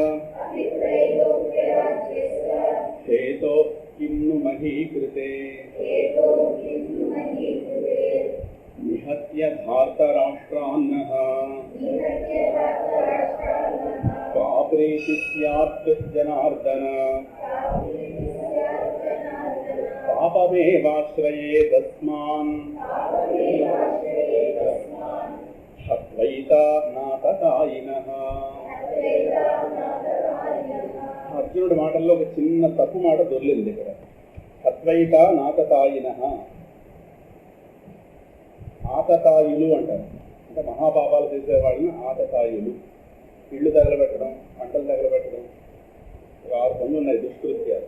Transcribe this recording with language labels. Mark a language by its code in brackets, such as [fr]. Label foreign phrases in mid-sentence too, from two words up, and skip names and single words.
[sa] हेतो किं नु महीकृते निहत्य धार्तराष्ट्रान्नः पाप्रेति स्यात् जनार्दन पापमेवाश्रयेदस्मान् हत्वैता नाततायिनः. [te] అర్జునుడి మాటల్లో ఒక చిన్న తప్పు మాట దొర్లింది ఇక్కడ. [sa] హత్వైత నాతతాయినః, [te] ఆతతాయులు అంటారు. అంటే మహాపాపాలు చేసేవాడిని ఆతతాయులు. ఇళ్ళు తగలబెట్టడం, పంటలు తగలబెట్టడం, 6 పనులు ఉన్నాయి దుష్కృత్యాలు.